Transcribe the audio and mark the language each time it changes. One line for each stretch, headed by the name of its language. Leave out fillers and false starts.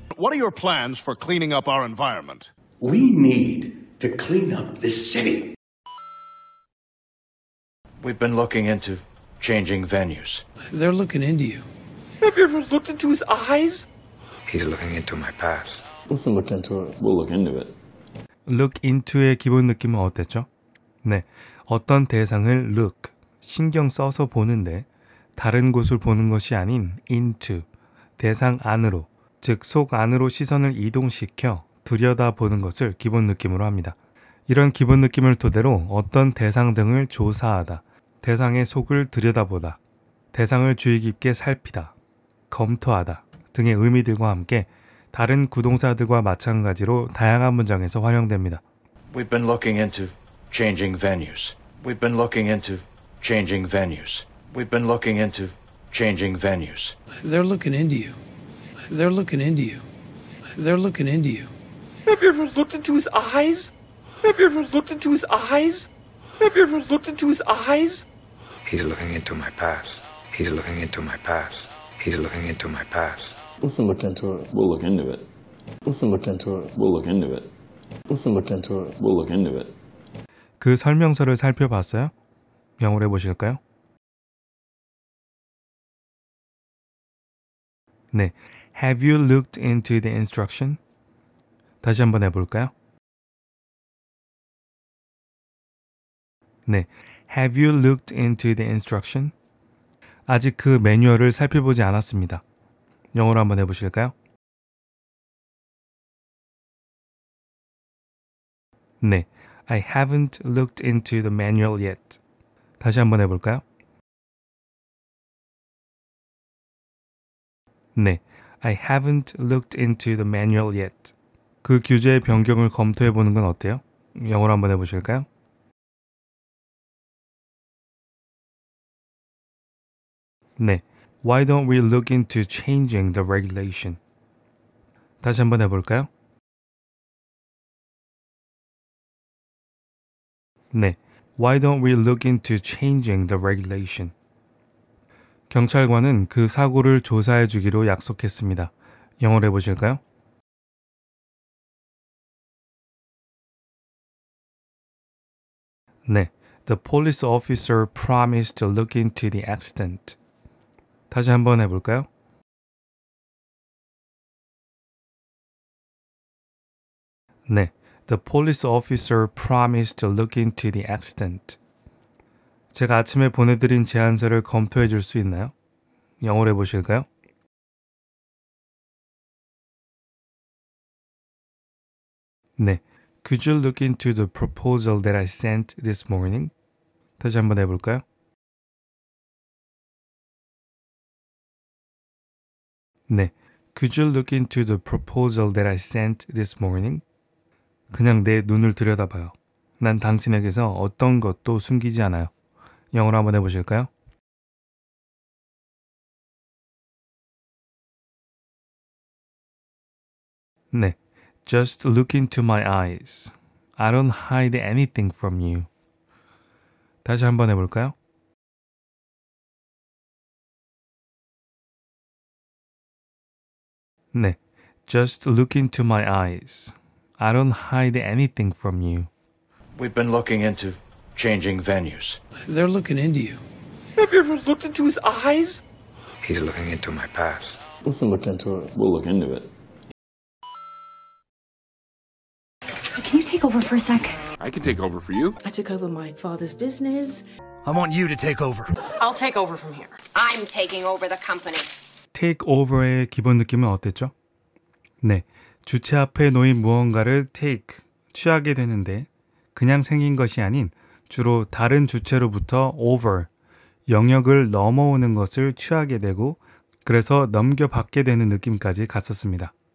English: What are your plans for cleaning up our environment? We need to clean up this city. We've been looking into changing venues. They're looking into you. Have you ever looked into his eyes? He's looking into my past. We can look into it. We'll look into it.
Korean: Look into의 기본 느낌은 어땠죠? 네, 어떤 대상을 look, 신경 써서 보는데 다른 곳을 보는 것이 아닌 into, 대상 안으로, 즉 속 안으로 시선을 이동시켜 들여다보는 것을 기본 느낌으로 합니다. 이런 기본 느낌을 토대로 어떤 대상 등을 조사하다, 대상의 속을 들여다보다, 대상을 주의 깊게 살피다, 검토하다 등의 의미들과 함께 다른 구동사들과 마찬가지로 다양한 문장에서 활용됩니다.
English: We've been looking into changing venues. We've been looking into changing venues. We've been looking into changing venues. They're looking into you. They're looking into you. They're looking into you. Have you ever looked into his eyes? Have you ever looked into his eyes? Have you ever looked into his eyes? He's looking into my past. He's looking into my past. He's looking into my past. We can look into it. We'll look into it. We can look into it. We'll look into it. We can look into it. We'll look into it.
Korean: 그 설명서를 살펴봤어요? 영어로 해보실까요?
English: 네, Have you looked into the instruction?
Korean: 다시 한번 해볼까요?
English: 네, Have you looked into the instruction?
Korean: 아직 그 매뉴얼을 살펴보지 않았습니다. 영어로 한번 해보실까요?
English: 네, I haven't looked into the manual yet.
Korean: 다시 한번 해볼까요?
English: 네, I haven't looked into the manual yet.
Korean: 그 규제의 변경을 검토해보는 건 어때요? 영어로 한번 해보실까요?
English: 네, Why don't we look into changing the regulation?
Korean: 다시 한번 해볼까요?
English: 네, Why don't we look into changing the regulation?
Korean: 경찰관은 그 사고를 조사해 주기로 약속했습니다. 영어로 해보실까요?
English: 네, The police officer promised to look into the accident.
Korean: 다시 한번 해볼까요?
English: 네, The police officer promised to look into the accident.
Korean: 제가 아침에 보내드린 제안서를 검토해 줄 수 있나요? 영어로 해보실까요? 네,
English: Could you look into the proposal that I sent this morning?
Korean: 다시 한번 해볼까요? 네.
English: Could you look into the proposal that I sent this morning?
Korean: 그냥 내 눈을 들여다봐요. 난 당신에게서 어떤 것도 숨기지 않아요. 영어로 한번 해보실까요?
English: 네. Just look into my eyes. I don't hide anything from you.
Korean: 다시 한번 해볼까요?
English: 네. Just look into my eyes. I don't hide anything from you. We've been looking into changing venues. They're looking into you. Have you ever looked into his eyes? He's looking into my past. We can look into it. We'll look into it. Can you take over for a sec? I can take over for you. I took over my father's business. I want you to take over. I'll take over from here. I'm taking over the company.
Korean: take over의 기본 느낌은 어땠죠? 네, 주체 앞에 놓인 무언가를 take, 취하게 되는데 그냥 생긴 것이 아닌 주로 다른 주체로부터 over, 영역을 넘어오는 것을 취하게 되고 그래서 넘겨받게 되는 느낌까지 갔었습니다.